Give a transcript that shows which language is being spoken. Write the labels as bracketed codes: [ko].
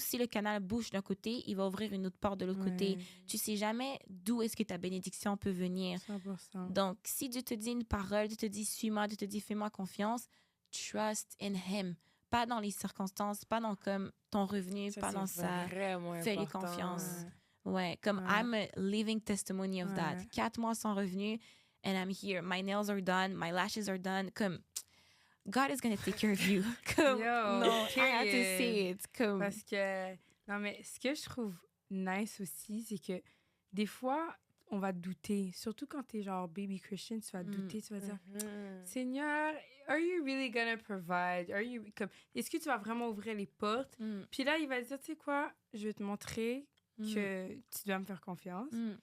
[fr] Si le canal bouge d'un côté, il va ouvrir une autre porte de l'autre côté. Tu sais jamais d'où est-ce que ta bénédiction peut venir. 100%. Donc, si Dieu te dit une parole, Dieu te dit suis-moi, Dieu te dit fais-moi confiance, [en] trust in him. [fr] Pas dans les circonstances, pas dans comme ton revenu, pas dans ça. Fais-lui confiance. Ouais, comme [en] I'm a living testimony of that. [fr] 4 mois sans revenu [en] and I'm here. My nails are done, my lashes are done. [fr] Comme [en] God is going to take care of you. [fr] Comme, [en] Yo, non, I have to period. say it. [fr] Comme, Parce que, non, mais ce que je trouve nice aussi, c'est que des fois, on va douter. Surtout quand t'es genre baby Christian, tu vas douter, tu vas dire, Seigneur, [en] are you really gonna provide? [fr] Comme, est-ce que tu vas vraiment ouvrir les portes? Puis là, il va dire, tu sais quoi, je vais te montrer que tu dois me faire confiance.